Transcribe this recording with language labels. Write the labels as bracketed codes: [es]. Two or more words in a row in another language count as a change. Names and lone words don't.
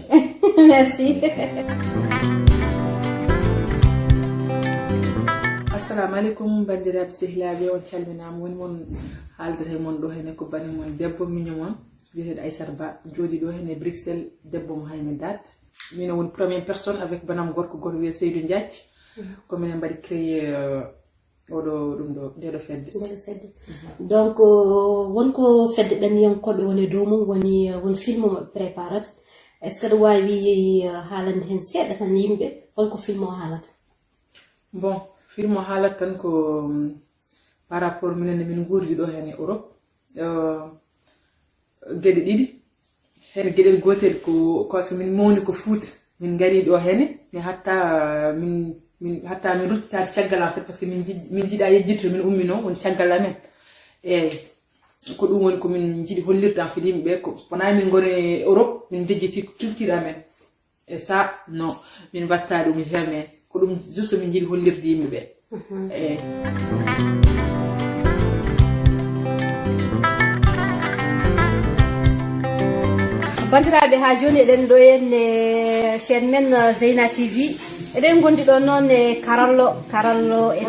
[ff] merci assalamu aleykum bandiraɓe sehilaɓe on calminama woni moon haaldata moon ɗo hene ko bani moon debbo miño moon wiyeteɗo Aissata Ba jooɗi ɗo hene Bruxelles debbo mo haymi date min woni [fr] première personne avec [ff] banam gorko goto wiye Seydou Diath ko minen mbaɗi créé oɗo ɗum ɗo ndeɗo fedde donc wonko fedde ɗanniyankoɓe woni dow mum woni film mo préparate [fr] est ce que [ff] ɗo wawi haalande hen seeɗa tan yimɓe holko film o haalata bon film o haalata tan ko [fr] par rapport [ff] minen min guurdi ɗo hen e Europe gueɗe ɗiɗi hen gueɗel gotel ko so min mawni ko Fouta min gari ɗo hene mi hatta min ruttitade caggal [fr] en fait parce que [ff] min jiiɗa yejjitto min ummino woni caggal amen eyyi ko ɗum woni komin jiiɗi hollirde [fr] en fait [ff] yimɓeɓe ko wona min gone Europe min jejjiti culture amen [fr] et ça non [ff] min watta ɗum jamais ko ɗum juste min jiiɗi hollirde yimɓeɓe eyyi bandiraɓe ha joni eɗen ɗo henne chaine men Zeyna TV eɗen gondi ɗo noon e karallo e